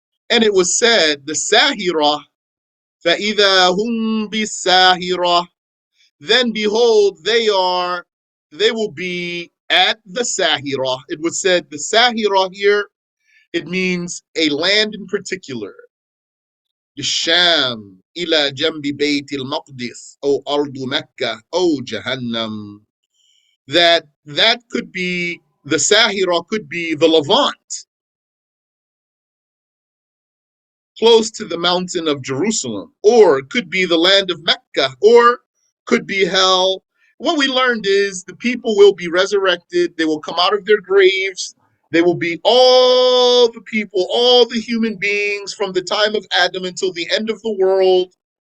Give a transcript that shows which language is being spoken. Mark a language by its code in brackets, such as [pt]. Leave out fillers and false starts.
[en] And it was said, the Sahira, [ar] فَإِذَا هُمْ بِالسَّاهِرَةِ. [en] Then behold, they will be at the Sahira. It was said the Sahira here, it means a land in particular. [ar] الشام إلى جنب بيت المقدس أو أرض مكة أو جهنم. [en] That could be, the Sahira could be the Levant, close to the mountain of Jerusalem, or it could be the land of Mecca, or could be hell. What we learned is the people will be resurrected, they will come out of their graves, they will be all the people, all the human beings from the time of Adam until the end of the world.